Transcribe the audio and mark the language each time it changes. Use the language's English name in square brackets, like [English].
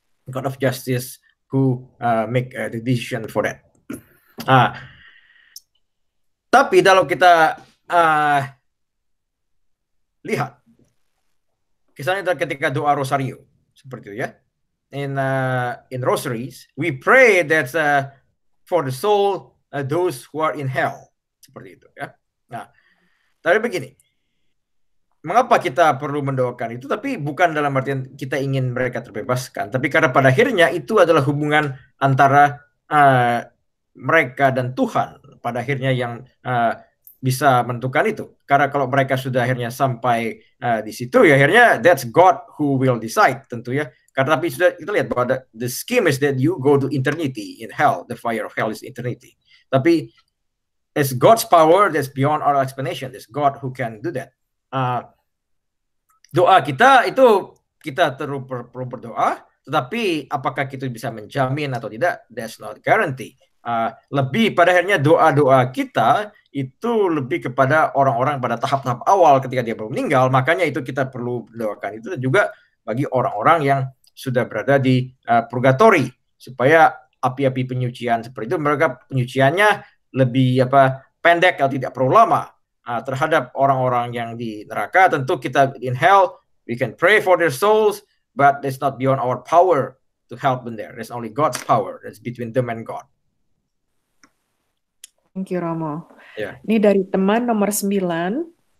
[English] God of justice who make the decision for that. [Indonesian] Tapi kalau kita lihat misalnya ketika doa rosario seperti itu ya. [English] In rosaries, we pray that for the soul those who are in hell, [Indonesian] seperti itu ya. Nah, tapi begini, mengapa kita perlu mendoakan itu? Tapi bukan dalam artian kita ingin mereka terbebaskan, tapi karena pada akhirnya itu adalah hubungan antara mereka dan Tuhan. Pada akhirnya yang bisa menentukan itu. Karena kalau mereka sudah akhirnya sampai di situ, ya akhirnya [English] that's God who will decide, [Indonesian] tentu ya. Karena tapi sudah kita lihat bahwa [English] the scheme is that you go to eternity in hell, the fire of hell is eternity. [Indonesian] Tapi [English] it's God's power that's beyond our explanation. It's God who can do that. [Indonesian] Doa kita itu kita perlu berdoa, tetapi apakah kita bisa menjamin atau tidak? [English] That's not guarantee. [Indonesian] Lebih pada akhirnya doa-doa kita itu lebih kepada orang-orang pada tahap-tahap awal ketika dia baru meninggal. Makanya itu kita perlu mendoakan itu, dan juga bagi orang-orang yang sudah berada di purgatory, supaya api-api penyucian seperti itu mereka penyuciannya lebih pendek atau tidak perlu lama. Terhadap orang-orang yang di neraka, tentu kita [English] in hell, we can pray for their souls, but it's not beyond our power to help them there. There's only God's power that's between them and God. Thank you, Romo. [Indonesian] Ya. Ini dari teman nomor 9.